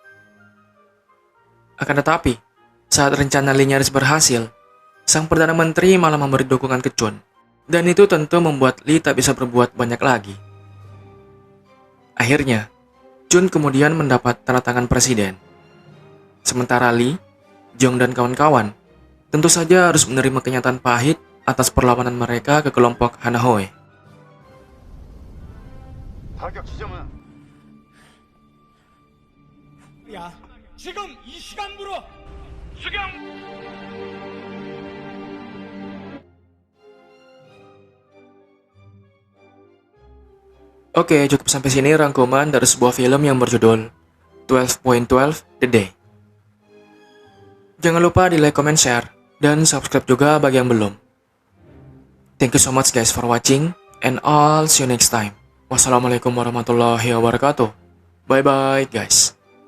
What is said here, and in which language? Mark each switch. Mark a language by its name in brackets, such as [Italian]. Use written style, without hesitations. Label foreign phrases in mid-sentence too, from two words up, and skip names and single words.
[Indonesian] Akan tetapi, saat rencana Lee nyaris berhasil, sang Perdana Menteri malah memberi dukungan ke Chun, dan itu tentu membuat Lee tak bisa berbuat banyak lagi. Akhirnya, Chun kemudian mendapat tanda tangan presiden. Sementara Lee, Jong dan kawan-kawan tentu saja harus menerima kenyataan pahit atas perlawanan mereka ke kelompok Hanahoe. [Korean] 타격 지점은 야, 지금 이 시간부로 수경! [Indonesian] Oke, cukup sampai sini rangkuman dari sebuah film yang berjudul 12.12 The Day. Jangan lupa di [English] like, comment, share, [Indonesian] dan subscribe juga bagi yang belum. [English] Thank you so much guys for watching, and I'll see you next time. [Arabic] والسلام عليكم ورحمة الله وبركاته. [English] Bye bye guys.